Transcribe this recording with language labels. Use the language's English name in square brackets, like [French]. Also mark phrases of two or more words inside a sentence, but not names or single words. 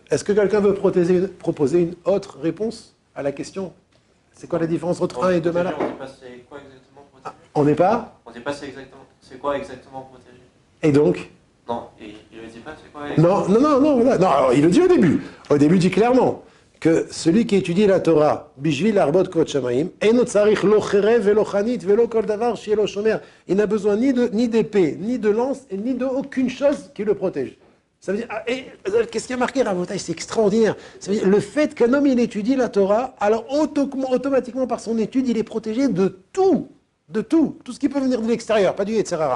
[French] Est-ce que quelqu'un veut proposer une autre réponse à la question? C'est quoi la différence entre un et deux malades? On ne dit pas c'est quoi exactement protéger. On n'est pas? On ne dit pas c'est quoi exactement protéger. Et donc? Non, il ne dit pas c'est quoi exactement. Non, alors, il le dit au début. Au début, il dit clairement que celui qui étudie la Torah, [Hebrew] בשביל ערבות קוט שמים, אינו צריך לא חרב ולא חנית ולא כל דבר שיהא שומר. [French] Il n'a besoin ni d'épée, ni de lance, et ni d'aucune chose qui le protège. Ça veut dire, qu'est-ce qui a marqué Rabotai? C'est extraordinaire. Ça veut dire, le fait qu'un homme il étudie la Torah, alors automatiquement par son étude, il est protégé de tout. Tout ce qui peut venir de l'extérieur, pas du Yetzirara.